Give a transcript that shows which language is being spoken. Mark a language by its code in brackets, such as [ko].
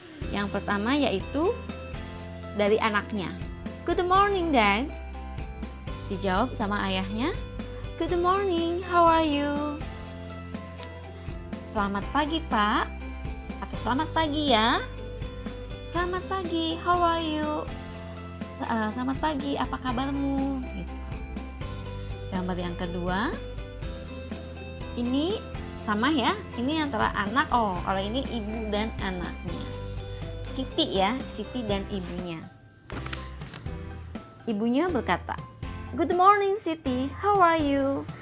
[id] Yang pertama yaitu dari anaknya. [en] Good morning, Dad. [id] Dijawab sama ayahnya. [en] Good morning, how are you? [id] Selamat pagi, Pak. Atau selamat pagi ya. Selamat pagi, [en] how are you? [id] Selamat pagi, apa kabarmu? Gitu. Gambar yang kedua, ini sama ya, ini antara anak, kalau ini ibu dan anaknya. Siti ya, Siti dan ibunya. Ibunya berkata, [en] Good morning Siti, how are you?